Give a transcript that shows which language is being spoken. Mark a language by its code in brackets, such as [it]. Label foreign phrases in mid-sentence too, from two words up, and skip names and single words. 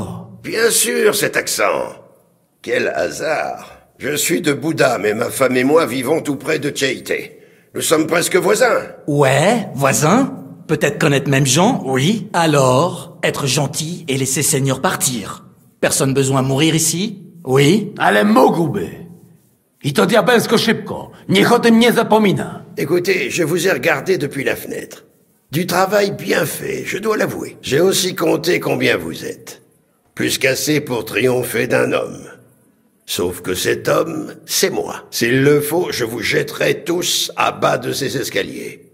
[fr] Bien sûr, cet accent. Quel hasard. Je suis de Buda, mais ma femme et moi vivons tout près de Tcheite. Nous sommes presque voisins. Ouais, voisins? Peut-être connaître même gens, oui. Alors, être gentil et laisser Seigneur partir. Personne besoin de mourir ici? Oui. [pl] Ale mógłby. I to diabelsko szybko. Niech o tym nie zapomina. [fr] Écoutez, je vous ai regardé depuis la fenêtre. Du travail bien fait, je dois l'avouer. J'ai aussi compté combien vous êtes. Plus qu'assez pour triompher d'un homme. Sauf que cet homme, c'est moi. S'il le faut, je vous jetterai tous à bas de ces escaliers.